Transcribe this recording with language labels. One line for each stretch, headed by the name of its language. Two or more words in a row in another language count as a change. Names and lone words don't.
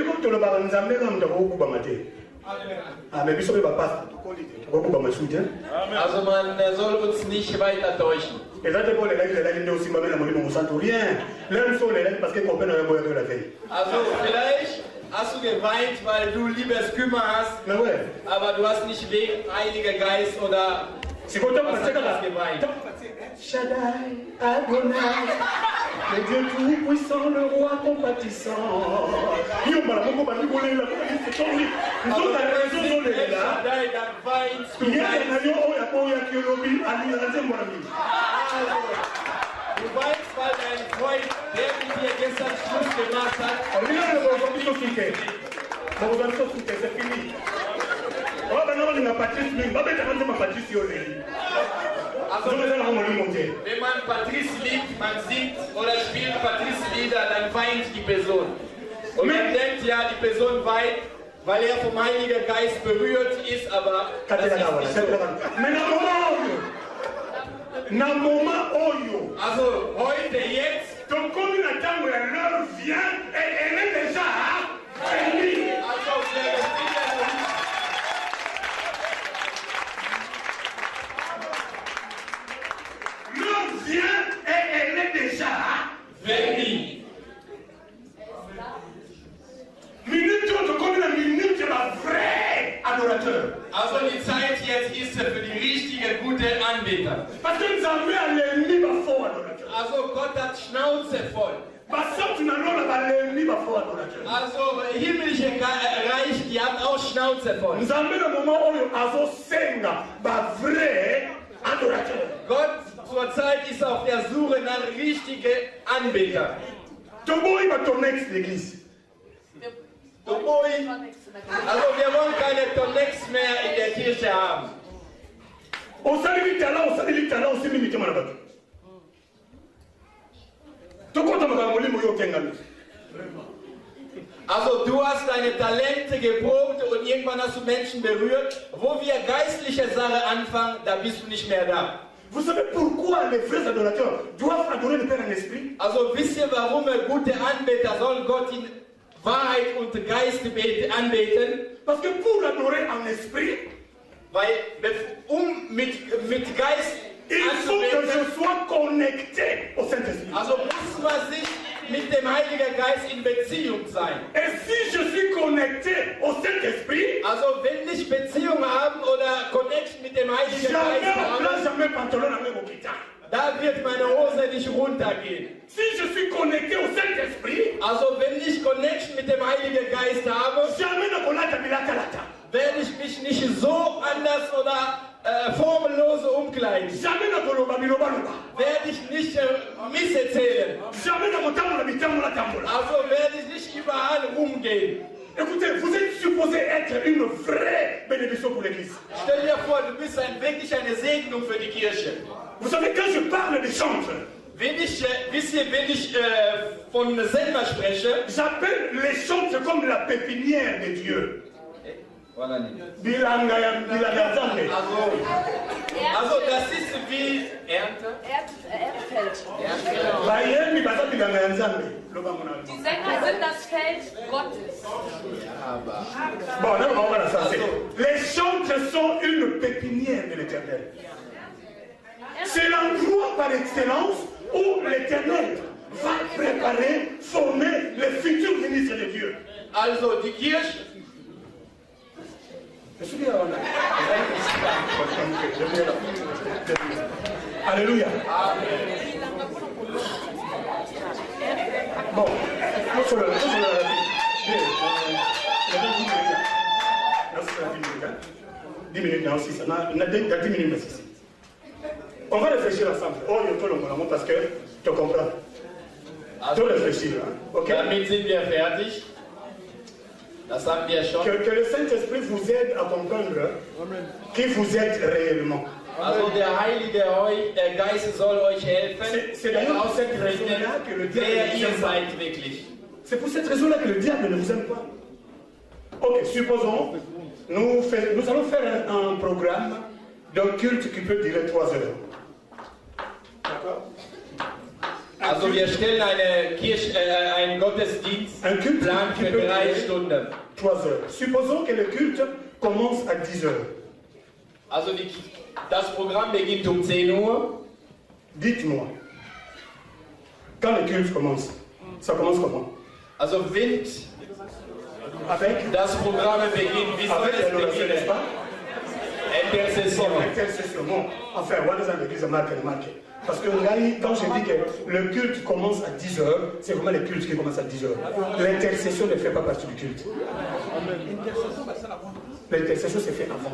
German: Also man soll uns nicht weiter täuschen. Also vielleicht Hast du geweint, weil du Liebeskümmer hast, aber du hast nicht wegen Heiliger Geist oder
French: c'est quand on
German: was anderes geweint?
French: Shaddai, Adonai, le Dieu tout-puissant, le roi compatissant. Nous avons raison de Shaddai,
German: dann weinst du. Du weißt, weil dein Freund, der mit dir gestern Schluss gemacht hat. Also, wenn man Patrice liebt, man singt oder spielt Patrice-Lieder, dann weint die Person. Und man denkt ja, die Person weint, weil er vom Heiligen Geist berührt ist, aber das ist nicht so. Also heute, jetzt,
French: donc comme une attente, l'heure vient et elle est déjà finie. L'heure vient et elle est déjà finie. Minute comme une minute, la vraie adorateur.
German: Also die Zeit jetzt ist für die richtige, gute Anbeter.
French: Parce que nous avons l'ennemi fort adorateur.
German: Also Gott hat Schnauze voll. Also himmlische Reich, die haben auch Schnauze voll.
French: Nous avons le moment où nous
Lingala: senga ba
French: vrai adorateur.
German: Gott zurzeit ist auf der Suche nach richtigen Anbetern.
French: Toboy va ton ex l'église. Toboy.
German: Also wir wollen keine Tonex mehr in der Kirche haben. Also du hast deine Talente geprobt und irgendwann hast du Menschen berührt. Wo wir geistliche Sache anfangen, da bist du nicht mehr da.
French: Vous savez pourquoi les vrais adorateurs doivent adorer le Père en esprit?
German: Also wisst ihr, warum gute Anbeter sollen Gott in Wahrheit und Geist anbeten?
French: Parce que pour adorer en esprit,
German: weil mit Geist
French: il faut que je sois connecté au Saint-Esprit.
German: Also muss man sich mit dem Heiligen Geist in Beziehung sein.
French: Et si je suis connecté au Saint-Esprit,
German: also wenn ich Beziehung haben oder Connection mit dem Heiligen Geist haben, da wird meine Hose nicht runtergehen.
French: Si je suis connecté au Saint-Esprit,
German: also wenn ich Connection mit dem Heiligen Geist habe, werde ich mich nicht so anders oder formellose umkleiden. Werde ich nicht misserzählen. Also werde ich nicht überall rumgehen.
French: Écoutez, vous êtes supposé être une vraie bénédiction pour l'église.
German: Stell dir vor, du bist wirklich eine Segnung für die Kirche.
French: Vous savez, quand je parle des chantres,
German: wenn ich von Selma spreche,
French: j'appelle les chantres comme la pépinière de Dieu.
German: Also das ist wie Ernte. Die Sänger sind das Feld Gottes.
French: Bon, là, on va la passer. Les chantres sont une pépinière de l'Éternel. C'est l'endroit par excellence où l'Éternel va préparer, former les futurs ministres de Dieu. Also die Kirche. Alléluia. Bon, on va réfléchir ensemble. Oh, je te le parce que tu comprends. Tu réfléchir. Ok?
German: Damit sind wir fertig. Das haben wir schon.
French: Que le Saint-Esprit vous aide à comprendre qui vous êtes réellement.
German: Also der Heilige Geist soll euch helfen,
French: c'est d'ailleurs pour cette raison-là que le diable
German: wer
French: ne
German: ihr
French: vous aime pas.
German: seid wirklich.
French: C'est pour cette raison-là que le diable ne vous aime pas. Ok, supposons, nous allons faire un programme d'un culte qui peut durer 3 heures. D'accord?
German: Also wir stellen einen Gottesdienst Plan für 3 Stunden.
French: 3 heures. Supposons que le culte commence à 10 heures.
German: Also das Programm beginnt um 10 Uhr.
French: Dites-moi, quand le culte commence, ça commence comment?
German: Also wenn
French: Avec
German: Das Programm beginnt, wie soll es
French: l'adoration, n'est-ce
German: beginnen?
French: pas? Intercession. Intercession. Bon, enfin, on va dans l'église marqué. Parce que là, quand je dis que le culte commence à 10h, c'est vraiment le culte qui commence à 10h. L'intercession ne fait pas partie du culte. L'intercession se fait avant.